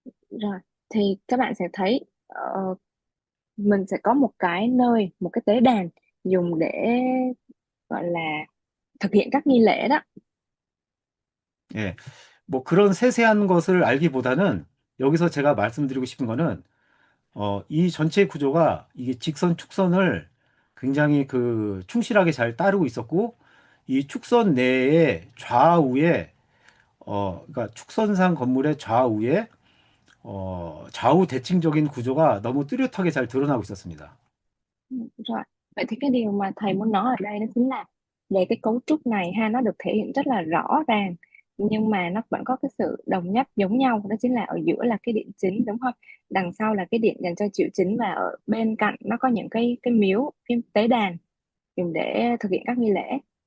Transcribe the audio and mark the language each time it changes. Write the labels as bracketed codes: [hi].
[vi] Rồi thì các bạn sẽ thấy mình sẽ có một cái nơi, một cái tế đàn dùng để gọi là thực hiện các nghi lễ đó. 예. [ko] 뭐 그런 세세한 것을 알기보다는 여기서 제가 말씀드리고 싶은 거는 이 전체 구조가 이게 직선 축선을 굉장히 그 충실하게 잘 따르고 있었고 이 축선 내에 좌우에 그러니까 축선상 건물의 좌우에 좌우 대칭적인 구조가 너무 뚜렷하게 잘 드러나고 있었습니다. Ừ, rồi [vi] Vậy thì cái điều mà thầy muốn nói ở đây đó chính là về cái cấu trúc này ha, nó được thể hiện rất là rõ ràng, nhưng mà nó vẫn có cái sự đồng nhất giống nhau, đó chính là ở giữa là cái điện chính, đúng không? Đằng sau là cái điện dành cho triệu chính, và ở bên cạnh nó có những cái miếu, cái tế đàn dùng để thực hiện các nghi lễ.